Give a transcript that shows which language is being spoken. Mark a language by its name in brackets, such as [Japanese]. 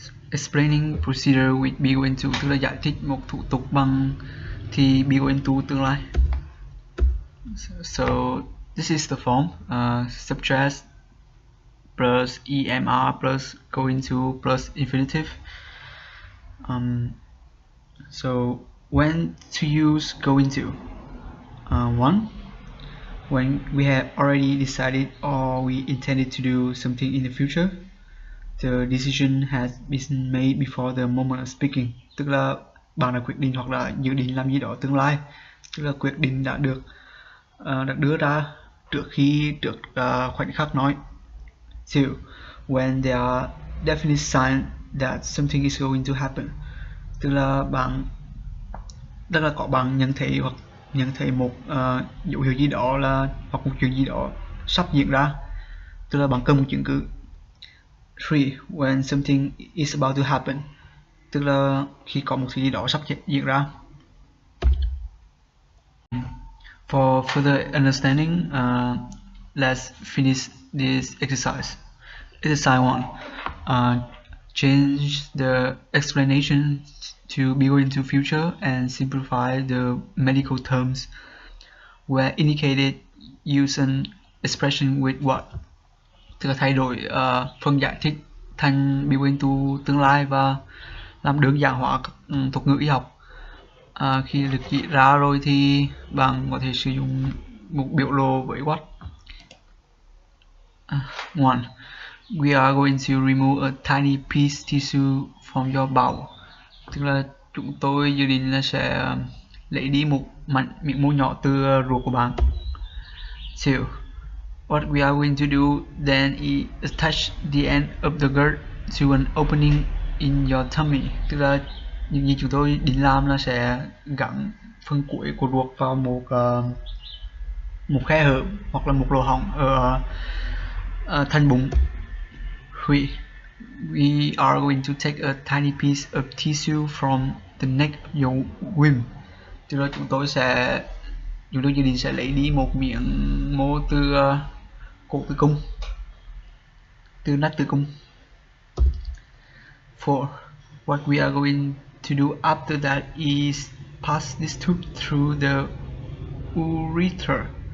[English] Explaining procedure with be going to, [Vietnamese] tức là giải thích một thủ tục bằng thì be going to tương lai. [English] So this is the form, subject plus EMR plus going to plus infinitive. So when to use going to? One, when we have already decided or we intended to do something in the future, the decision has been made before the moment of speaking. [Vietnamese] Tức là bạn đã quyết định hoặc là dự định làm gì đó tương lai, tức là quyết định đã được đưa ra trước khoảnh khắc nói. [English] Two, when there are definite signs that something is going to happen, [Vietnamese] tức là có bạn nhận thấy một dấu hiệu gì đó là hoặc một chuyện gì đó sắp diễn ra, tức là bạn cần một chứng cứ. [English] Three, when something is about to happen, [Vietnamese] tức là khi có một thứ gì đó sắp diễn ra. [English] For further understanding, let's finish this exercise. Exercise 1. Change the explanation to be going to future and simplify the medical terms. Where indicated, use an expression with what. [Vietnamese] Tức là thay đổi phần giải thích thành be going to tương lai và làm đơn giản hóa các thuật ngữ y học. Khi được chỉ ra rồi thì bạn có thể sử dụng một biểu lộ với what. [English] One, we are going to remove a tiny piece tissue from your bowel. [Vietnamese] Tức là chúng tôi dự định là sẽ lấy đi một miếng mô nhỏ từ ruột của bạn. [English] Two, what we are going to do then is attach the end of the girth to an opening in your tummy. [Vietnamese] Tức là những gì chúng tôi định làm là sẽ gắn phần cuối của ruột vào một khe hở hoặc là một lỗ hổng ở thành bụng. [English] We are going to take a tiny piece of tissue from the neck of your womb. [Vietnamese] Tức là chúng tôi dự định sẽ lấy đi một miếng mô từ cổ tử cung, từ nách tử cung. [English] 4. What we are going to do after that is pass this tube through the urethra.